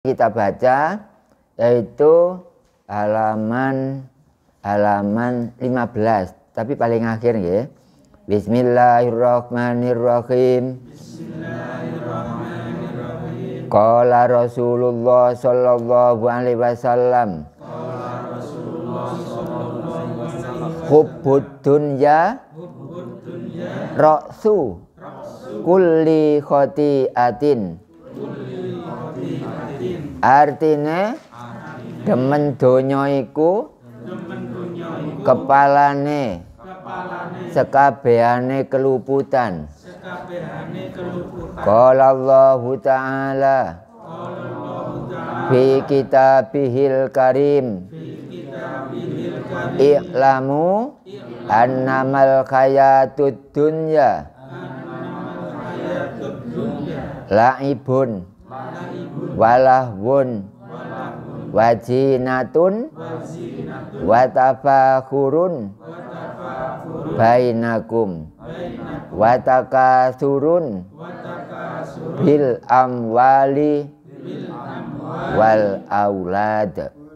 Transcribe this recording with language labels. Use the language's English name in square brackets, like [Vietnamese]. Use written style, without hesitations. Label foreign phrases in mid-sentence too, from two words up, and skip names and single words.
[Indonesian] kita baca yaitu halaman 15, tapi paling akhir ya. [Arabic] بسم الله الرحمن الرحيم. بسم الله الرحمن الرحيم. قال رسول الله صلى الله عليه وسلم. حب الدنيا رأس كل خطيئة. [Javanese] Artinya demen donya iku kepalane sekabehane keluputan. [Arabic] قال الله تعالى في كتابه الكريم اعلموا أنما الحياة الدنيا لعب ولهو وزينة وتفاخر بينكم وتكاثر بالأموال والأولاد.